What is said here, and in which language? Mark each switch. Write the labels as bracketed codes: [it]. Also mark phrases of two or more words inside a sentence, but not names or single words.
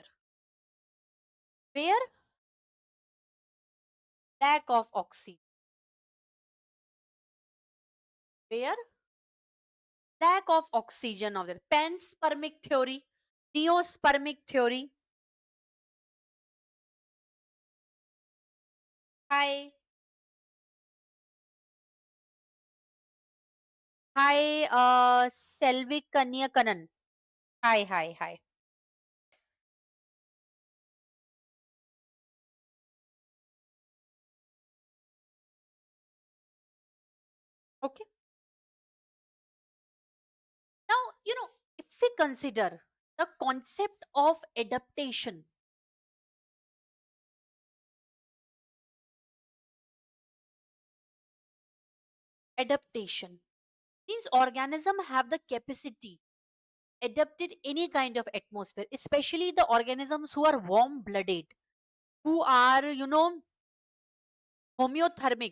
[en] Where lack of oxygen. Where lack of oxygen of there. Panspermic theory, neospermic theory. Hi, hi, 𝐓𝐚𝐥𝐤. Hi, hi, hi. Okay. Now, if we consider the concept of adaptation, adaptation means organism have the capacity adapted any kind of atmosphere, especially the organisms who are warm blooded, who are homeothermic.